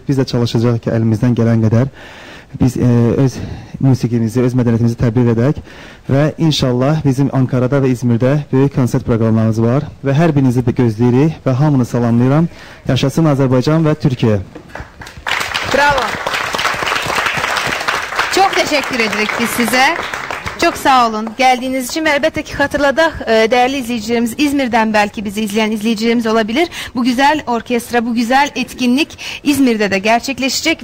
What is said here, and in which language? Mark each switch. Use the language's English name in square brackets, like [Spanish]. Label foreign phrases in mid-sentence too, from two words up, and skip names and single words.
[Azerbaijani] Biz də çalışacaq ki, əlimizdən gələn qədər biz öz musiqimizi, öz mədəniyyətimizi təbliğ edək və inşallah bizim Ankarada və İzmirdə böyük konsert proqramlarımız var və hər birinizi də gözləyirik və hamını salamlayıram. Yaşasın Azərbaycan və Türkiyə. Bravo. Çox təşəkkür edirik biz sizə. [Turkish] Çok sağ olun geldiğiniz için ve elbette ki hatırladık değerli izleyicilerimiz İzmir'den belki bizi izleyen izleyicilerimiz olabilir. Bu güzel orkestra, bu güzel etkinlik İzmir'de de gerçekleşecek.